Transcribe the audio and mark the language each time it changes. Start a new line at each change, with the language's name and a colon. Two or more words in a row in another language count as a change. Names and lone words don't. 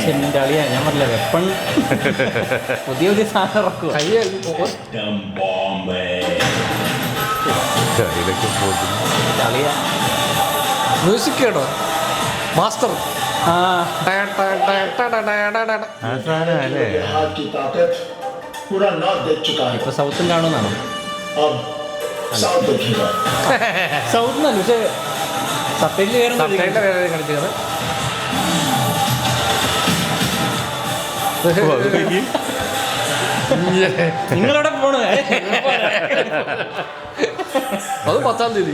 Malayalam: എന്റെ അളിയാ, ഞാൻ പറഞ്ഞില്ല വെപ്പൺ പുതിയ സാധനം ഇറക്കുക.
English: item bomb
Hindi: है.
Malayalam: അളിയാ മ്യൂസിക് കേട്ടോ, മാസ്റ്റർ.
Hindi: हाथ की ताकत पूरा नॉर्थ देख चुका है.
Malayalam: ഇപ്പൊ സൗത്തും കാണുന്നതാണോ?
Hindi: अब साउथ देखेगा.
Malayalam: സൗത്ത് നല്ല, പക്ഷെ സബ്ടൈറ്റിൽ കളിച്ചത് നിങ്ങളവിടെ പോണേ. അത് 10-ാം തീയതി.